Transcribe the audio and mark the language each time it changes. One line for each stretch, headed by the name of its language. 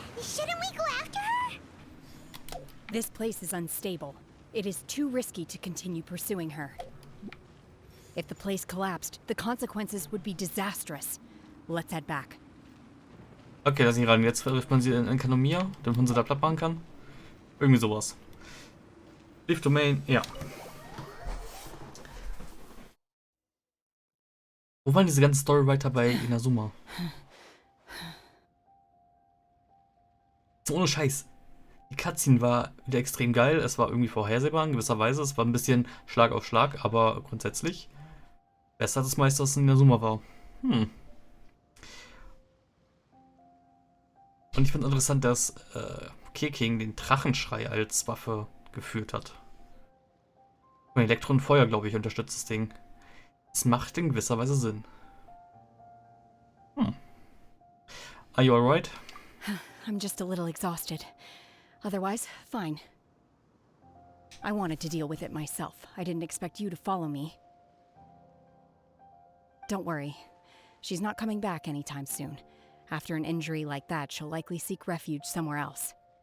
English: Shouldn't we go after her? This place is unstable. It is too risky to continue pursuing her. If the place collapsed, the consequences would be disastrous. Let's head back.
German: Okay, lass ihn ran. Jetzt trifft man sie in Kanomia, damit man sie da platt machen kann. Irgendwie sowas.
English: Leave Domain,
German: ja. Wo waren diese ganzen Storywriter bei Inazuma? So, ohne Scheiß. Die Cutscene war wieder extrem geil. Es war irgendwie vorhersehbar in gewisser Weise. Es war ein bisschen Schlag auf Schlag, aber grundsätzlich besser als das meiste, was in Inazuma war. Und ich finde es interessant, dass Keking den Drachenschrei als Waffe geführt hat. Und Elektro und Feuer, glaube ich, unterstützt das Ding. Es macht in gewisser Weise Sinn.
English: Are you alright? I'm just a little exhausted. Otherwise, fine. I wanted to deal with it myself. I didn't expect you to follow me. Don't worry. She's not coming back anytime soon. After an injury like that, she'll likely seek refuge somewhere else.